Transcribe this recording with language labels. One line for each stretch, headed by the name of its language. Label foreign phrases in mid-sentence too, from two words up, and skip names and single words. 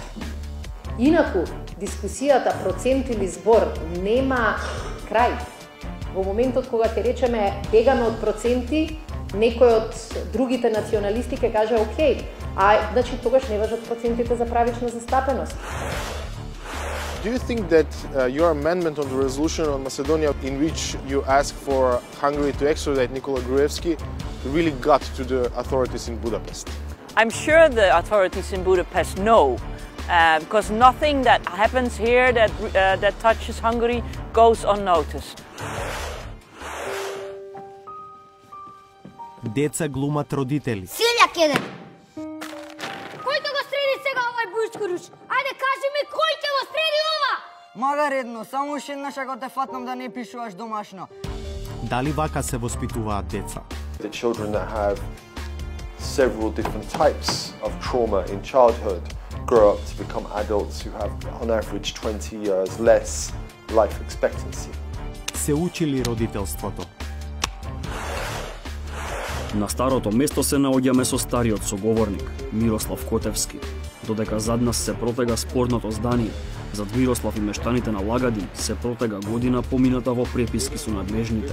Macedonian: Инаку, дискусијата процент или збор нема крај. Во моментот кога ќе речеме бегаме од проценти, некој од другите националисти ќе каже окей, а значи тогаш не важат процентите за правична застапеност.
English: Do you think that your amendment on the resolution on Macedonia, in which you ask for Hungary to extradite Nikola Gruevski, really got to the authorities in Budapest? I'm sure the authorities in Budapest know, because nothing that happens here that touches Hungary goes unnoticed.
Macedonian: Деца глумат родители. Силјак еден. Кој ќе го среди сега овај бујчкуруш? Ајде кажи ми кој ќе го среди ова? Мага редно, само уште еднаш ако те фатнам да не пишуваш домашно. Дали вака се воспитуваат деца?
English: The children that have several different types of trauma in childhood grow up to become adults who have on average 20 years less life expectancy.
Macedonian: Се учили родителството. На старото место се наоѓаме со стариот соговорник, Мирослав Котевски. Додека зад нас се протега спорното здание, зад Мирослав и мештаните на Лагадин се протега година помината во преписки со надлежните.